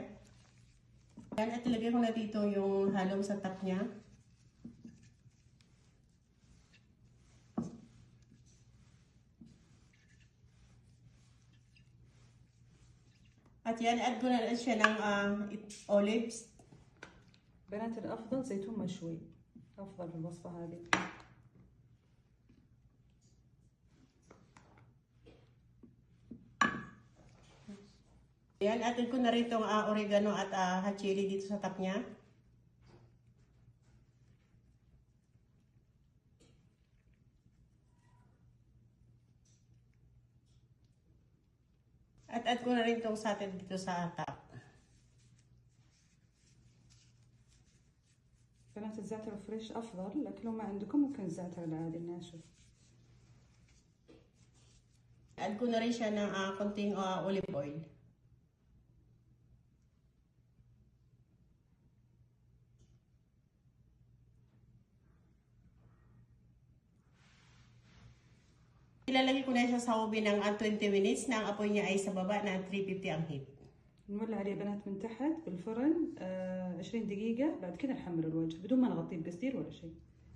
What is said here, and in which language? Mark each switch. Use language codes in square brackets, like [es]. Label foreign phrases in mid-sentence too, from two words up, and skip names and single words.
[tl] Ayan, at ilagay ko na dito yung halong sa top niya. At yan, add ko na rin siya ng olives. [ar] بنات الأفضل زيتون مشوي أفضل في الوصفة هذه. [tl] Yan, add ko na rin itong oregano at [en] hot chili [tl] dito sa top niya. At add ko na rin itong satin dito sa top. [ar] بنات الزعتر الفريش أفضل، لكن لو ما عندكم ممكن الزعتر العادي الناشف. [tl] Add ko na rin siya ng konting [en] olive oil. [tl] Ilalagay ko na siya sa oven ng 20 minutes na ang apoy niya ay sa baba na 350 ang heat. [ar] نولع عليه بنات من تحت بالفرن 20 دقيقة، بعد كذا نحمر الوجه بدون ما نغطيه بقصدير ولا شيء.